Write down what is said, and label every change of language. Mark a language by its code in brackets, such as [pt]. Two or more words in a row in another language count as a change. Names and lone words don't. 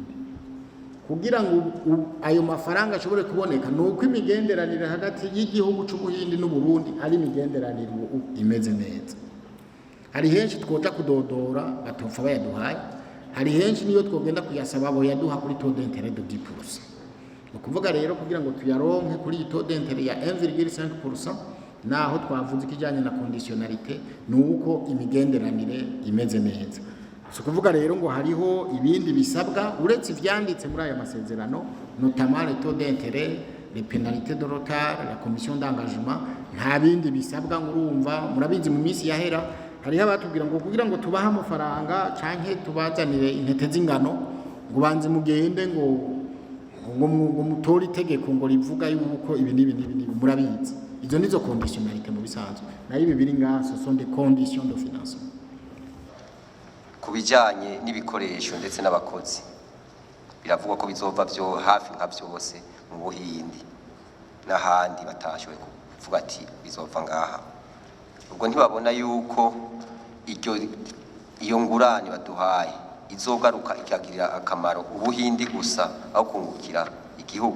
[rn] Kugira ngo ayo mafaranga ashobore kuboneka nuko imigenderanire hagati y'igihugu c'Ubuhinde n'u Burundi ari imigenderanire imeze neza. Hari henshi twoja kudodora batopfa bayaduhaye, hari henshi niyo twogenda kuyasaba bo yaduha kuri [fr] taux d'intérêt de 10%. [rn] Ukuvuga rero kugira ngo tuyaronke kuri [fr] taux d'intérêt [rn] ya 1,5%, naho twavuze ikijanye na conditionnalité nuko imigenderanire imeze neza. So kuvuga rero ngo hariho ibindi bisabwa uretse ivyanditse muri aya masezerano, [fr] notamment le taux d'intérêt, les pénalités de retard, la commission d'engagement, [rn] nta bindi bisabwa ngurumva. Murabizi mu minsi yahera hariho abatubwira ngo kugira ngo tubahe amafaranga canke tubazanire intete z'ingano ngo banze mugende ngo mutore itegeko ngo rivuga yuko ibi nibi. Murabizi izo nizo conditionnalité mu bisanzwe, nayo ibi biri ngaso [fr] sont des conditions de financement. [rn] Kubijanye n'ibikoresho ndetse n'abakozi biravugwa ko bizova byo hafi nka byose mu Buhindi n'ahandi batashoboye kuvuga ati bizova ngaha. Ubwo ntibabona yuko iyo ngurane baduhaye izogaruka ikagirira akamaro Ubuhindi gusa aho kungukira igihugu.